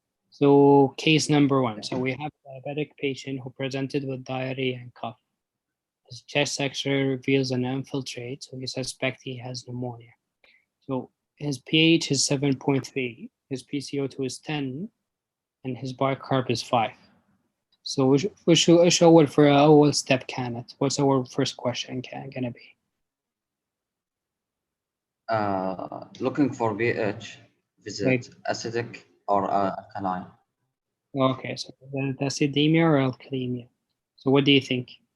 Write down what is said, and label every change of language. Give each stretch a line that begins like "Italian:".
English: So case number 1. So we have a diabetic patient who presented with diarrhea and cough. His chest X-ray reveals an infiltrate, so we suspect he has pneumonia. So his pH is 7.3, his PCO2 is 10, and his bicarb is 5.
Arabic: So وش أول for أول step كانت?
English: What's our first question gonna be? Looking for pH, visit acidic or alkaline. Okay, so the acidemia or alkalemia? So what do you think?